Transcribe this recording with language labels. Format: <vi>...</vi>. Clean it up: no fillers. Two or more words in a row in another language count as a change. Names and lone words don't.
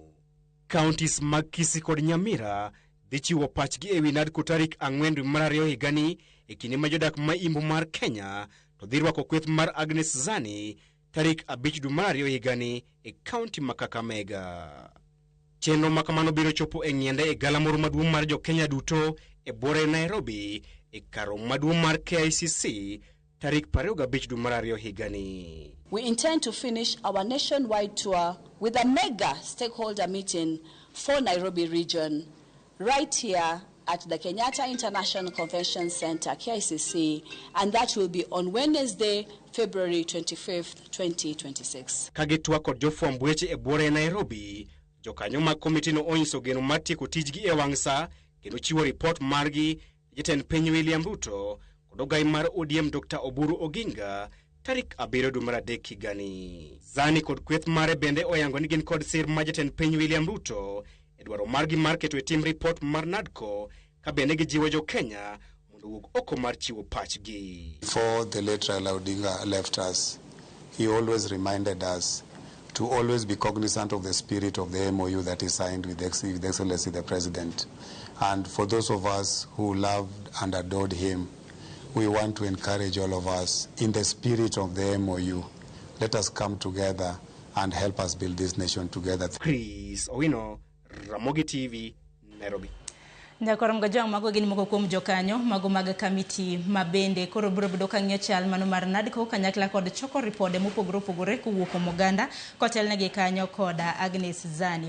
<luo>Counties mag Kisii kod Nyamira dhi chiwo pachgi ewi NADCO tarik 4 dwe mar ariyo higani e kinde ma jodak ma imbo mar Kenya to dhi rwako kweth mar Agnes Zani tarik 5 dwe mar ariyo higani e kaunti ma Kakamega. Chenro makamano biro chopo e ng'iende e galamoro maduong' mar jo Kenya duto e bore Nairobi e karo maduong' mar KICC tarik 25 dwe mar ariyo higani.</luo> <en>We intend to finish our nationwide tour with a mega stakeholder meeting for Nairobi region right here at the Kenyatta International Convention Center, KICC, and that will be on Wednesday, February 25th, 2026.</en> <luo>Kagitwa kod jofwamb weche e bwore Nairobi, jokanyo mag komiti no onyiso geno mar tieko tijgi e wang' sa kendo chiwo ripot margi jatend piny William Ruto kod ogai mar ODM Dr. Oburu Oginga tarik 7 dwe mar adek higani. Zani kod kweth mare bende oyango ni gin kod sir ma jatend piny William Ruto e dwaro margi mar keto e tim ripot mar NADCO ka bende gijiwo jo Kenya mondo wuog oko mar chiwo pachgi.</luo> <en>Before the late Raila Odinga left us, he always reminded us to always be cognizant of the spirit of the MOU that is signed with Excellency the President. And for those of us who loved and adored him, we want to encourage all of us in the spirit of the MOU. Let us come together and help us build this nation together. Chris Owino, Ramogi TV, Nairobi.</en> <luo>Nyakorom gajang mago gin moko kuom jokanyo mago mag kamiti mabende koro biro bedo ka ng'iyo chal mano mar NADCO kanyakla kod choko ripode mopogore opogore kowuok kuom oganda kotelnegi kanyo koda Agnes Zani.</luo>